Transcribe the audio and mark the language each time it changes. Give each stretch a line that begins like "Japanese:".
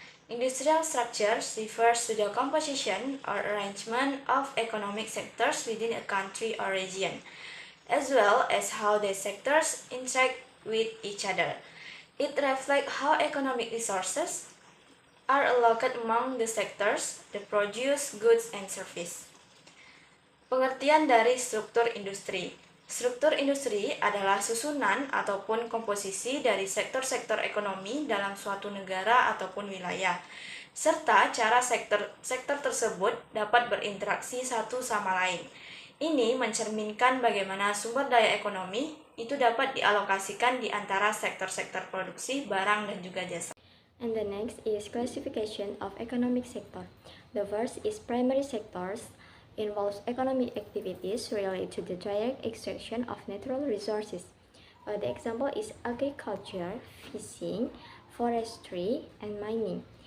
English: Industrial structures refers to the composition or arrangement of economic sectors within a country or region, as well as how the sectors interact with each other. It reflects how economic resources are allocated among the sectors that produce goods and services.
Indonesian: Pengertian dari struktur industri. Struktur industri adalah susunan ataupun komposisi dari sektor-sektor ekonomi dalam suatu negara ataupun wilayah, serta cara sektor tersebut dapat berinteraksi satu sama lain. Ini mencerminkan bagaimana sumber daya ekonomi itu dapat dialokasikan di antara sektor-sektor produksi barang dan juga jasa.
English: And the next is classification of economic sector. The first is primary sectors, involves economic activities related to the direct extraction of natural resources. The example is agriculture, fishing, forestry, and mining.